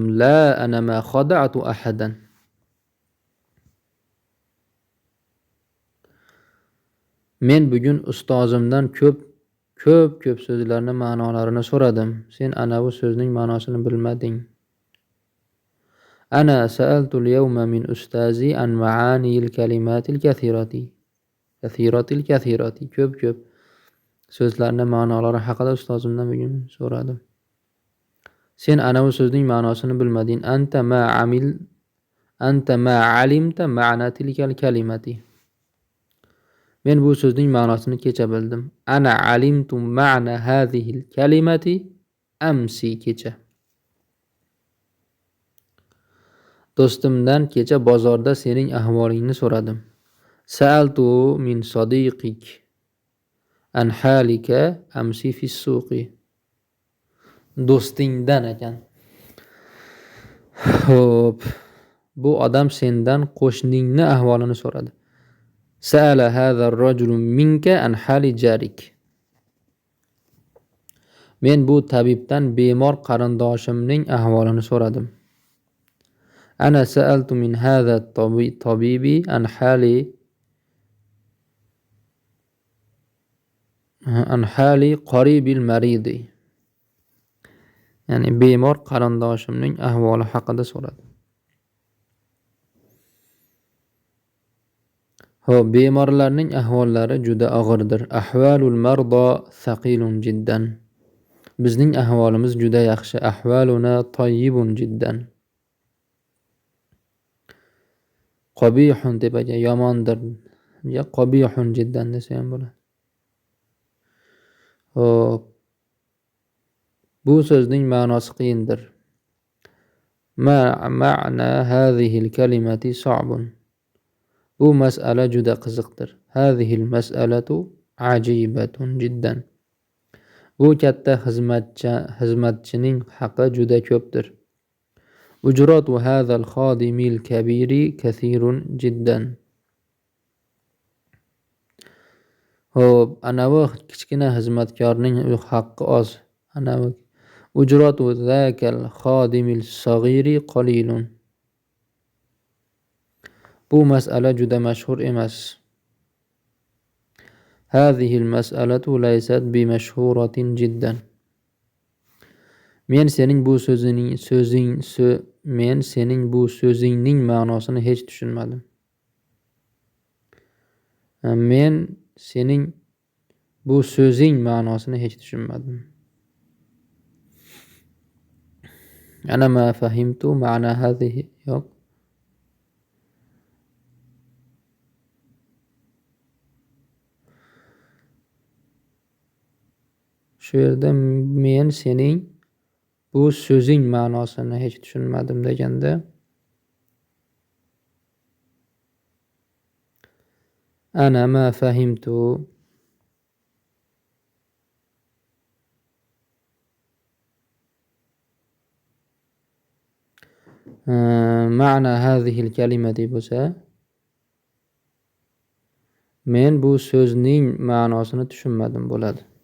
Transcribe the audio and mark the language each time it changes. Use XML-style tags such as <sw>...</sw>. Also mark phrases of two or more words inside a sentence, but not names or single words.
<ar>لا أنا ما خدعت أحدا.</ar> <uz>Men bugun ustozimdan ko'p so'zlarning ma'nolarini so'radim. Sen anavi so'zning ma'nosini bilmading.</uz> <ar>أنا سألت اليوم من أستاذي عن معاني الكلمات الكثيرة.</ar> <uz>Ko'p so'zlarning ma'nolari haqida ustozimdan bugun so'radim. Sen anavi so'zning ma'nosini bilmading.</uz> <ar>أنت ما علمت معنى تلك الكلمة.</ar> <uz>Men bu so'zning ma'nosini kecha bildim.</uz> <ar>أنا علمت معنى هذه الكلمة أمس, kecha.</ar> <uz>Do'stimdan kecha bozorda sening ahvolingni so'radim.</uz> <ar>سألت من صديقك عن حالك أمس في السوق.</ar> <uz>Do'stingdan ekan. Xo'p, bu odam sendan qo'shningni ahvolini so'radi.</uz> <ar>سأل هذا الرجل منك عن حال جارك.</ar> <uz>Men bu tabibdan bemor qarindoshimning ahvolini so'radim.</uz> <ar>أنا سألت من هذا الطبيب عن حال قريب المريض.</ar> <uz>ya'ni bemor qarindoshimning ahvoli haqida so'radi. Xo'p, bemorlarning ahvollari juda og'irdir.</uz> <ar>أحوال المرضى ثقيل جدا.</ar> <uz>Bizning ahvolimiz juda yaxshi.</uz> <ar>أحوالنا طيب جدا. قبيح</ar> <uz>deb agar yomondir,</uz> <ar>يا قبيح جدا</ar> <uz>desa ham bo'ladi. Xo'p, bu so'zning ma'nosi qiyindir.</uz> <ar>معنى هذه الكلمة صعب.</ar> <uz>Bu mas'ala juda qiziqdir.</uz> <ar>هذه المسألة عجيبة جدا.</ar> <uz>Bu katta xizmatchining haqqi juda ko'pdir.</uz> <ar>أجرة هذا الخادم الكبير كثير جدا.</ar> <uz>Xo'p, anavi kichkina xizmatkorning haqqi oz.</uz> <ar>Anavi أجرة ذاك الخادم الصغير قليل.</ar> <uz>Bu mas'ala juda mashhur emas.</uz> <ar>هذه المسألة ليست بمشهورة جدا.</ar> <uz>Men sening bu so'zingning ma'nosini hech tushunmadim. Men sening bu so'zing ma'nosini hech tushunmadim.</uz> <ar>أنا ما فهمت معنى هذه.</ar> <uz>Yo'q. Shu yerda men sening bu so'zing ma'nosini hech tushunmadim deganda</uz> <ar>أنا ما فهمت معنى هذه الكلمة</ar> <uz>bo'lsa, men bu so'zning ma'nosini tushunmadim bo'ladi.</uz>